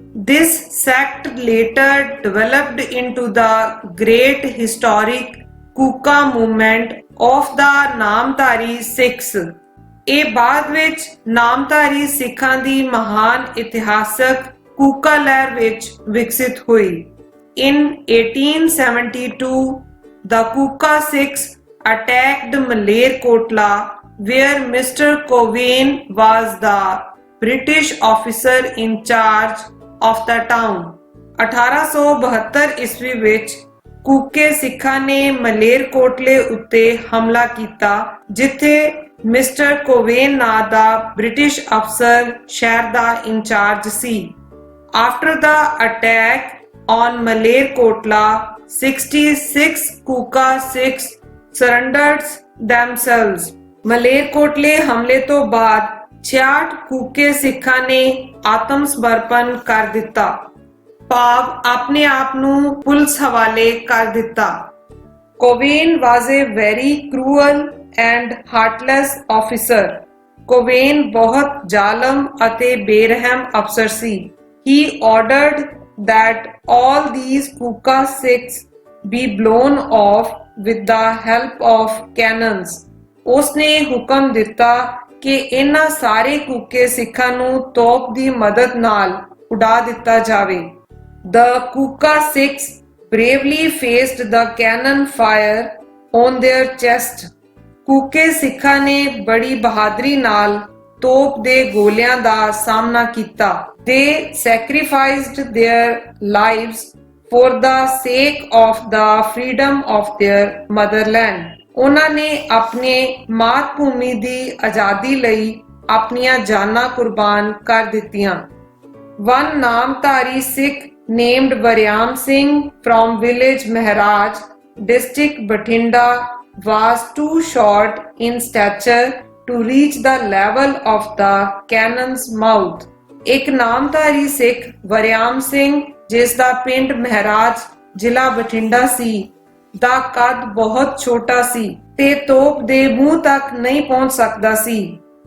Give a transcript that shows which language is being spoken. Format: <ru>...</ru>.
<en>This sect later developed into the great historic Kuka movement of the Namdhari Sikhs.</en> <pa>ਇਹ ਬਾਅਦ ਵਿੱਚ ਨਾਮਧਾਰੀ ਸਿੱਖਾਂ ਦੀ ਮਹਾਨ ਇਤਿਹਾਸਕ ਕੂਕਾ ਲਹਿਰ ਵਿੱਚ ਵਿਕਸਿਤ ਹੋਈ।</pa> <en>In 1872, the Kuka Sikhs attacked Malerkotla, where Mr. Cowain was the British officer in charge of the town.</en> <pa>1872 ਈਸਵੀ ਵਿੱਚ ਕੂਕੇ ਸਿੱਖਾਂ ਨੇ ਮਲੇਰਕੋਟਲੇ ਉੱਤੇ ਹਮਲਾ ਕੀਤਾ, ਜਿੱਥੇ ਮਿਸਟਰ ਕੋਵੇਨ ਨਾਂ ਦਾ ਬ੍ਰਿਟਿਸ਼ ਅਫਸਰ ਸ਼ਹਿਰ ਦਾ incharge ਸੀ।</pa> <en>After the attack on Malerkotla, 66 Kuka Sikhs surrendered themselves.</en> <pa>ਮਲੇਰਕੋਟਲੇ ਹਮਲੇ ਤੋਂ ਬਾਅਦ 66 ਕੂਕੇ ਸਿੱਖਾਂ ਨੇ ਆਤਮ ਸਮਰਪਣ ਕਰ ਦਿੱਤਾ, ਭਾਵ ਆਪਣੇ ਆਪ ਨੂੰ ਪੁਲਿਸ ਹਵਾਲੇ ਕਰ ਦਿੱਤਾ।</pa> <en>Cowan was a very cruel and heartless officer.</en> <pa>ਕੋਵੇਨ ਬਹੁਤ ਜ਼ਾਲਮ ਅਤੇ ਬੇਰਹਿਮ ਅਫਸਰ ਸੀ।</pa> <en>He ordered that all these Kuka Sikhs be blown off with the help of cannons.</en> <pa>ਉਸਨੇ ਹੁਕਮ ਦਿੱਤਾ ਕਿ ਇਹਨਾਂ ਸਾਰੇ ਕੂਕੇ ਸਿੱਖਾਂ ਨੂੰ ਤੋਪ ਦੀ ਮਦਦ ਨਾਲ ਉਡਾ ਦਿੱਤਾ ਜਾਵੇ।</pa> <en>The Kuka Sikhs bravely faced the cannon fire on their chest.</en> <pa>ਕੂਕੇ ਸਿੱਖਾਂ ਨੇ ਬੜੀ ਬਹਾਦਰੀ ਨਾਲ ਤੋਪ ਦੇ ਗੋਲਿਆਂ ਦਾ ਸਾਹਮਣਾ ਕੀਤਾ।</pa> <en>They sacrificed their lives for the sake of the freedom of their motherland.</en> <pa>ਉਹਨਾਂ ਨੇ ਆਪਣੇ ਮਾਤ ਭੂਮੀ ਦੀ ਆਜ਼ਾਦੀ ਲਈ ਆਪਣੀਆਂ ਜਾਨਾਂ ਕੁਰਬਾਨ ਕਰ ਦਿੱਤੀਆਂ।</pa> <en>One Namdhari Sikh named Varyam Singh from village Maharaj, district Bathinda, was too short in stature to reach the level of the cannon's mouth.</en> <pa>ਇੱਕ ਨਾਮਧਾਰੀ ਸਿੱਖ ਵਰਿਆਮ ਸਿੰਘ ਜਿਸ ਦਾ ਪਿੰਡ ਮਹਾਰਾਜ ਜ਼ਿਲ੍ਹਾ ਬਠਿੰਡਾ ਸੀ ਦਾ ਕੱਦ ਬਹੁਤ ਛੋਟਾ ਸੀ ਤੇ ਤੋਪ ਦੇ ਮੂੰਹ ਤੱਕ ਨਹੀਂ ਪਹੁੰਚ ਸਕਦਾ ਸੀ।</pa>